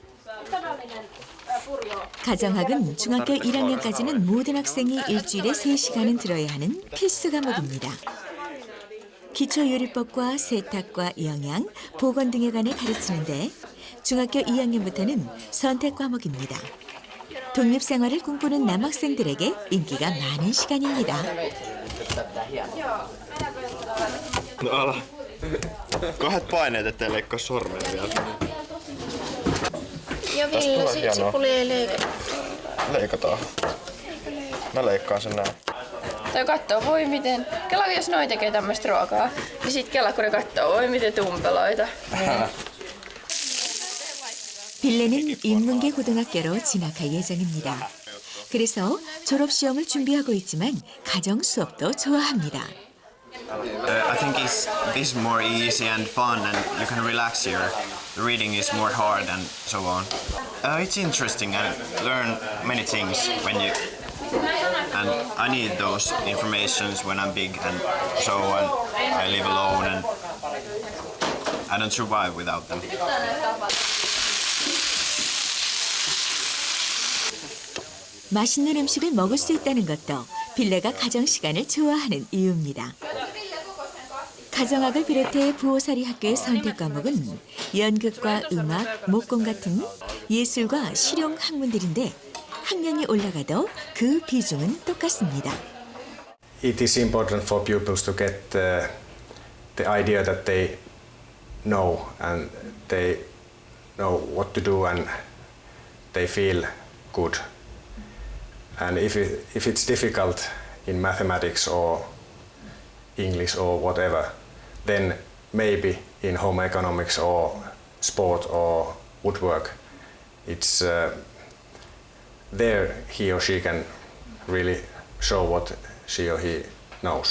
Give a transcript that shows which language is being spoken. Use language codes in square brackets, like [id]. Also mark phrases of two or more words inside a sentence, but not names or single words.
[ko] 가정학은 중학교 1학년까지는 모든 학생이 일주일에 3시간은 들어야 하는 필수 과목입니다. 기초요리법과 세탁과 영양, 보건 등에 관해 가르치는데 중학교 2학년부터는 선택 과목입니다. 독립생활을 꿈꾸는 남학생들에게 인기가 많은 시간입니다. [fi] No ala. Kahdet paineet, ettei leikkaa sormea vielä. Ja Ville, sipuli ei leikata. Leikataan. Mä leikkaan sen näin. Tai kattoo, voi miten. Kela, jos noi tekee tämmöistä ruokaa, niin sit kela, kun ne kattoo, voi miten tumpeloita. [ko] 빌레는 인문계 고등학교로 진학할 예정입니다. 그래서 졸업시험을 준비하고 있지만 가정 수업도 좋아합니다. [en] I think this is more easy and fun and you can relax here. The reading is more hard and so on. It's interesting and learn many things when you... And I need those informations when I'm big and so on. I live alone and I don't survive without them. [ko] 맛있는 음식을 먹을 수 있다는 것도 빌레가 가정 시간을 좋아하는 이유입니다. 가정학을 비롯해 부호사리 학교의 선택 과목은 연극과 음악, 목공 같은 예술과 실용 학문들인데 학년이 올라가도 그 비중은 똑같습니다. [en] It is important for pupils to get the idea that they know and they know what to do and they feel good. And if it's difficult in mathematics or English or whatever, then maybe in home economics or sport or woodwork, it's there he or she can really show what she or he knows.